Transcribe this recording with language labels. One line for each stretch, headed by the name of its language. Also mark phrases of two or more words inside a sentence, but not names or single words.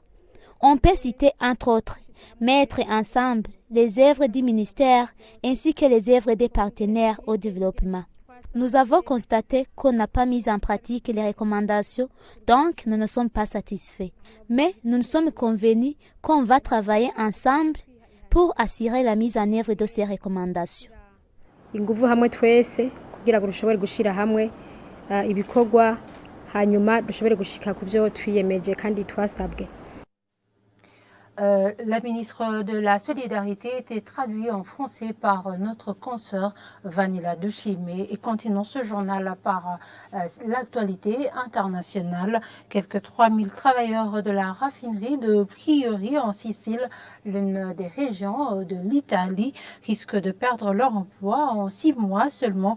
French: On peut citer entre autres, mettre ensemble les œuvres du ministère ainsi que les œuvres des partenaires au développement. Nous avons constaté qu'on n'a pas mis en pratique les recommandations, donc nous ne sommes pas satisfaits. Mais nous sommes convenus qu'on va travailler ensemble pour assurer la mise en œuvre de ces recommandations.
Rundi: Inguvu hamwe twese kugira ngo dushobore gushira hamwe ibikorwa hanyuma dushobore gushika ku byo twiyemeje kandi twasabwe.
French: La ministre de la Solidarité était traduite en français par notre consoeur Vanilla Duchimé. Et continuons ce journal par l'actualité internationale. Quelques 3000 travailleurs de la raffinerie de Priori en Sicile, l'une des régions de l'Italie, risquent de perdre leur emploi en 6 mois seulement.